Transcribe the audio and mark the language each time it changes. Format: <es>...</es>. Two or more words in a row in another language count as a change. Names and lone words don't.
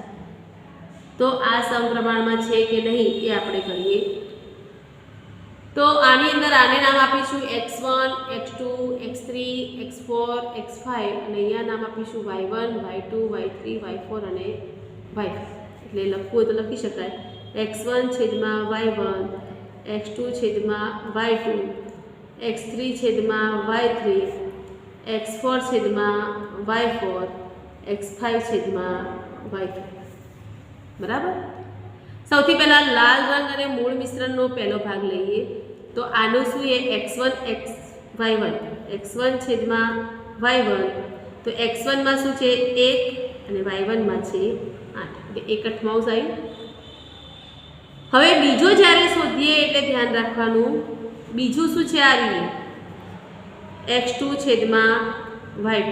<gu>તો આ સમપ્રમાણમાં છે કે નહીં એ આપણે કરીએ. તો આની અંદર આને નામ આપીશું x1 x2 x3 x4 x5 અને અહીંયા નામ આપીશું y1 y2 y3 y4 અને y5. એટલે લખવું હોય તો લખી શકાય x1/y1 x2/y2 x3/y3 x4/y4 x5/y5. બરાબર. સૌથી પહેલાં લાલ રંગ અને મૂળ મિશ્રણનો પહેલો ભાગ લઈએ. તો આનું શું એ x1 y1 x1/y1. તો x1 માં શું છે 1 અને y1 માં છે 8 એટલે 1/8 આવ્યું. હવે બીજો જ્યારે શોધીએ એટલે ધ્યાન રાખવાનું, બીજું શું છે આ રીતે x2/y2.</gu>